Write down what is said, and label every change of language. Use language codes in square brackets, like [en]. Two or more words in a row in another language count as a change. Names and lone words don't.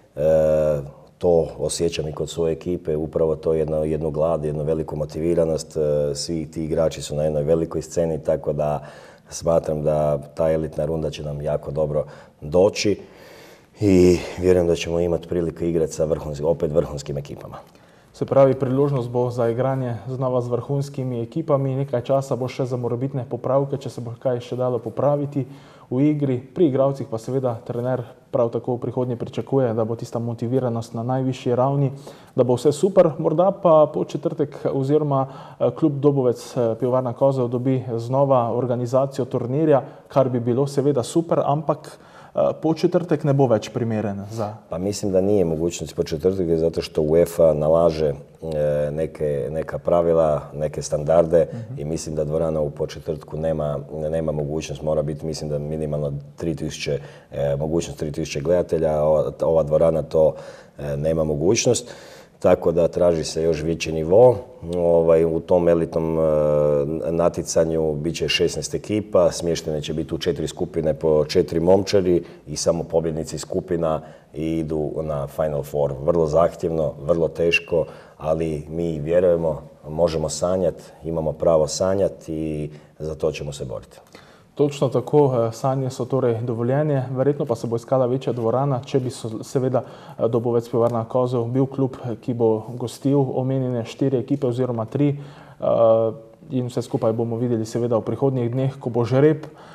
[hr] To osjećam i kod svoje ekipe, upravo to jednu glad, jednu veliku motiviranost. Svi ti igrači su na jednoj velikoj sceni, tako da smatram da ta elitna runda će nam jako dobro doći i vjerujem da ćemo imati priliku igrati sa opet vrhunskim ekipama. [sl] Se pravi, priložnost bo za igranje znova z vrhunskimi ekipami, nekaj časa bo še za morebitne popravke, če se bo kaj še dalo popraviti v igri. Pri igralcih pa seveda trener prav tako v prihodnje pričakuje, da bo tista motiviranost na najvišji ravni, da bo vse super. Morda pa Podčetrtek oziroma klub Dobovec Pivovarna Kozel dobi znova organizacijo turnirja, kar bi bilo seveda super, ampak Podčetrtek ne bo več primeren za... [hr] Pa mislim da nije mogućnost Podčetrtek zato što UEFA nalaže neka pravila, neke standarde i mislim da dvorana u Podčetrtku nema mogućnost, mora biti mislim da minimalno 3000, mogućnost 3000 gledatelja, ova dvorana to nema mogućnost. Tako da traži se još veći nivo. U tom elitnom natjecanju bit će 16 ekipa, smještene će biti u 4 skupine po 4 momčari i samo pobjednici skupina idu na Final Four. Vrlo zahtjevno, vrlo teško, ali mi vjerujemo, možemo sanjati, imamo pravo sanjati i za to ćemo se boriti. [sl] Točno tako, sanje so torej dovoljenje, verjetno pa se bo iskala večja dvorana, če bi seveda Dobovec Pivovarna Kozel bil klub, ki bo gostil omenjene 4 ekipe oziroma 3 in vse skupaj bomo videli seveda v prihodnjih dneh, ko bo žreb.